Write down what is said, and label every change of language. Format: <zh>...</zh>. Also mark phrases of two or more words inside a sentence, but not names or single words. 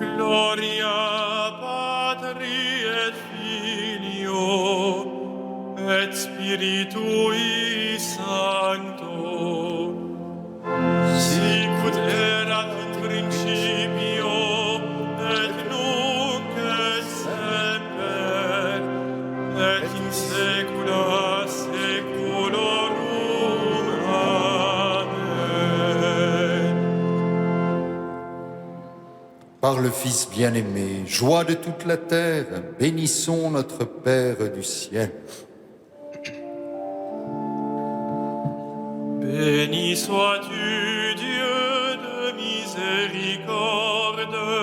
<la>Gloria Patri et Filio et Spiritui Sancto, sicut erat in principio et nunc et semper et in saecula saeculorum. Amen.</la> <fr>Par le Fils bien-aimé, joie de toute la terre, bénissons notre Père du ciel. Béni sois-tu, Dieu de miséricorde.</fr>